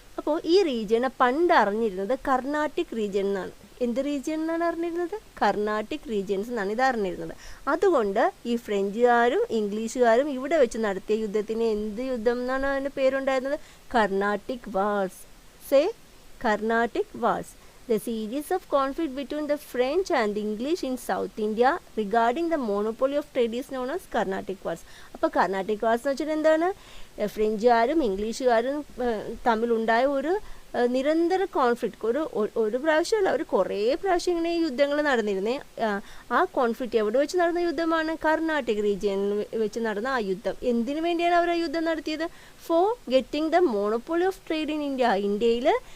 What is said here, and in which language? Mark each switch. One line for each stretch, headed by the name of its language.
Malayalam: അപ്പോൾ ഈ റീജിയനെ പണ്ട് അറിഞ്ഞിരുന്നത് കർണാട്ടിക് റീജിയൻ എന്നാണ്. എന്ത് റീജിയൻ എന്നാണ് അറിഞ്ഞിരുന്നത്? കർണാട്ടിക് റീജിയൻസ് എന്നാണ് ഇത് അറിഞ്ഞിരുന്നത്. അതുകൊണ്ട് ഈ ഫ്രഞ്ചുകാരും ഇംഗ്ലീഷുകാരും ഇവിടെ വെച്ച് നടത്തിയ യുദ്ധത്തിന് എന്ത് യുദ്ധം എന്നാണ് അതിൻ്റെ പേരുണ്ടായിരുന്നത്? Carnatic wars. Carnatic wars.
English: The series of conflict between the French and the English in South India regarding the monopoly of trade is known as Carnatic Wars.
Malayalam: അപ്പോൾ കർണാട്ടിക് വാർസ് എന്ന് വെച്ചാൽ എന്താണ്? ഫ്രഞ്ചുകാരും ഇംഗ്ലീഷുകാരും തമ്മിലുണ്ടായ ഒരു നിരന്തര കോൺഫ്ലിക്റ്റ്. ഒരു പ്രാവശ്യമല്ല, അവർ കുറേ പ്രാവശ്യം ഇങ്ങനെ യുദ്ധങ്ങൾ നടന്നിരുന്നേ. ആ കോൺഫ്ലിക്റ്റ് എവിടെ വെച്ച് നടന്ന യുദ്ധമാണ്? കർണാട്ടിക് റീജിയനിൽ വെച്ച് നടന്ന ആ യുദ്ധം. എന്തിനു വേണ്ടിയാണ് അവർ ആ യുദ്ധം നടത്തിയത്?
English: For getting the monopoly of trade in India.
Malayalam: ഇന്ത്യയിൽ